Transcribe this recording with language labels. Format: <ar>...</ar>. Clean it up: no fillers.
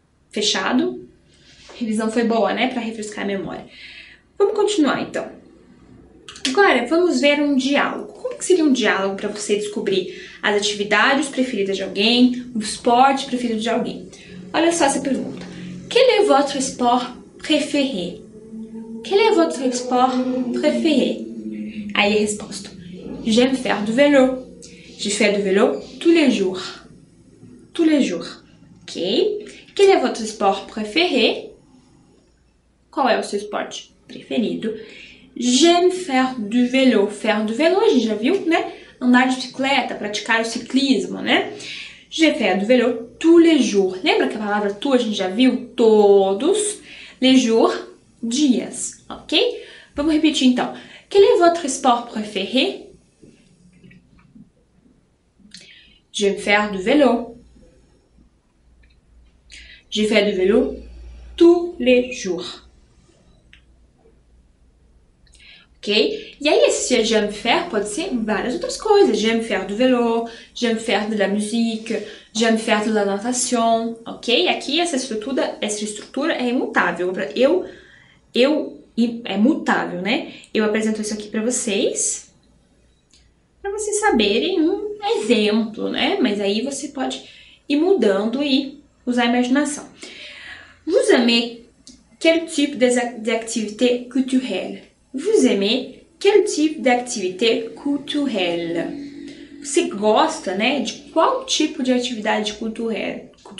<pt>Fechado? A revisão foi boa, né? Pra refrescar a memória. Vamos continuar, então. Agora, vamos ver um diálogo. Como que seria um diálogo para você descobrir as atividades preferidas de alguém, o esporte preferido de alguém? Olha só essa pergunta.</pt> <fr>Quel est votre sport préféré? Quel est votre sport préféré?</fr> <pt>Aí a resposta.</pt> <fr>J'aime faire du vélo. Je fais du vélo tous les jours. Tous les jours. Ok? Quel est votre sport préféré?</fr> <pt>Qual é o seu esporte preferido?</pt> <fr>J'aime faire du vélo. Faire du vélo,</fr> <pt>a gente já viu, né? Andar de bicicleta, praticar o ciclismo, né?</pt> <fr>Je fais du vélo tous les jours.</fr> <pt>Lembra que a palavra tous a gente já viu? Todos.</pt> <fr>Les jours,</fr> <pt>dias, ok? Vamos repetir então.</pt> <fr>Quel est votre sport préféré? J'aime faire du vélo. Je fais du vélo tous les jours. Ok?</fr> <pt>E aí, esse</pt> <fr>j'aime faire</fr> <pt>pode ser várias outras coisas.</pt> <fr>J'aime faire du vélo, j'aime faire de la musique, j'aime faire de la natation, ok?</fr> <pt>Aqui essa estrutura é imutável. É mutável, né? Eu apresento isso aqui para vocês saberem um exemplo, né? Mas aí você pode ir mudando e usar a imaginação.</pt> <fr>Vous aimez quel type d'activité culturelle? Vous aimez quel type d'activité culturelle?</fr> <pt>Você gosta, né, de qual tipo de atividade cultural?</pt>